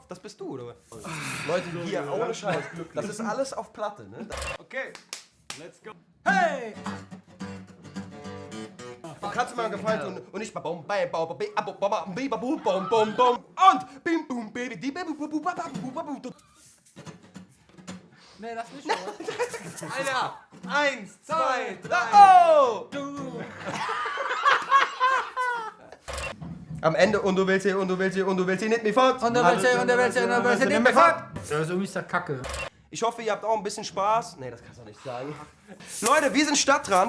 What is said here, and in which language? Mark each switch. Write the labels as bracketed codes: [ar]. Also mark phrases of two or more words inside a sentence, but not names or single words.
[de] Das bist du, oder? Leute, hier, ohne Scheiß. Das ist alles auf Platte, ne? [en] Okay, let's go. [de] Hey! Du kannst mir einen Gefallen tun und nicht bum bum bum bum und bim bum baby die baby bu ba ba bu ba bu. Nee, das nicht, oder? Alter, 1, 2, 3. Oh! Am Ende und du willst sie nicht mehr fort. Und du willst nicht mehr fort. Ja, so ist das Kacke. Ich hoffe, ihr habt auch ein bisschen Spaß. Nee, das kannst du nicht sagen. Leute, wir sind Stadtrand.